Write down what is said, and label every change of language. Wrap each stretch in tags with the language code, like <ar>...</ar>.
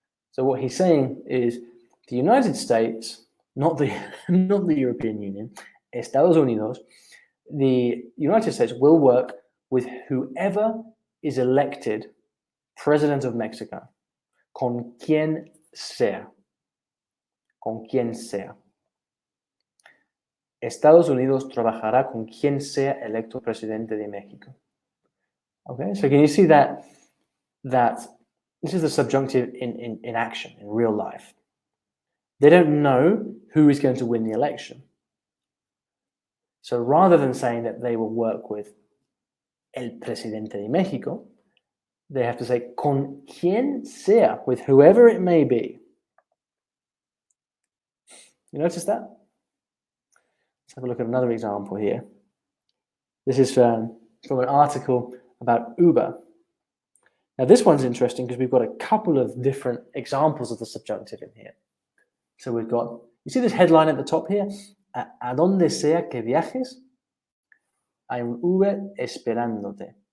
<en>So what he's saying is the United States, not the European Union, Estados Unidos, the United States will work with whoever is elected president of Mexico,</en> <es>con quien sea. Con quien sea. Estados Unidos trabajará con quien sea electo presidente de México.</es> <en>Okay, so can you see that this is the subjunctive in action, in real life? They don't know who is going to win the election. So rather than saying that they will work with</en> <es>el presidente de México,</es> <en>they have to say</en> <es>con quien sea,</es> <en>with whoever it may be. You notice that? Let's have a look at another example here. This is from an article about Uber. Now this one's interesting because we've got a couple of different examples of the subjunctive in here. So we've got, you see this headline at the top here?</en> <es>A donde sea que viajes, hay un Uber esperándote.</es>